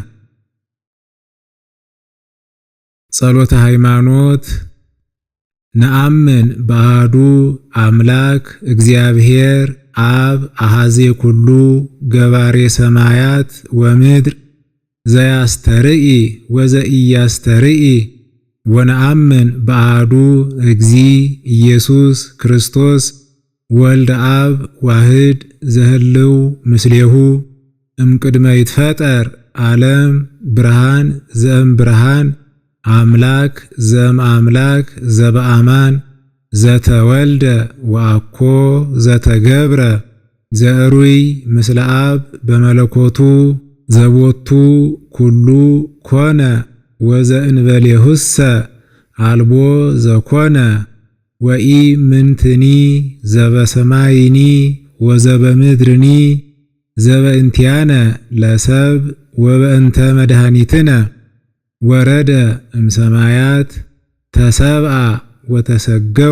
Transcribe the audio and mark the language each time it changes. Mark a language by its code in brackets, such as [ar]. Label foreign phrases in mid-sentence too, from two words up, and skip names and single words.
[gez] ጸሎተ ሃይማኖት ነአምን በአሐዱ አምላክ እግዚአብሔር አብ አሐዜ ኩሉ ገባሬ ሰማያት ወምድር ዘያስተርኢ ወዘኢያስተርኢ ወነአምን በአሐዱ እግዚ ኢየሱስ ክርስቶስ ወልደ አብ ዋህድ ዘህልው ምስሌሁ እምቅድመ ይትፈጠር ዓለም ብርሃን ዘእም ብርሃን አምላክ ዘእም አምላክ ዘበአማን ዘተወልደ ወአኮ ዘተገብረ ዘዕሩይ ምስለ አብ በመለኮቱ ዘቦቱ ኩሉ ኮነ ወዘእንበሌሁሰ አልቦ ዘኮነ ወኢ ምንትኒ ዘበሰማይኒ ወዘበምድርኒ ዘበእንቲአነ ለሰብ ወበእንተ መድኃኒትነ ወረደ እምሰማያት ተሰብአ ወተሰገወ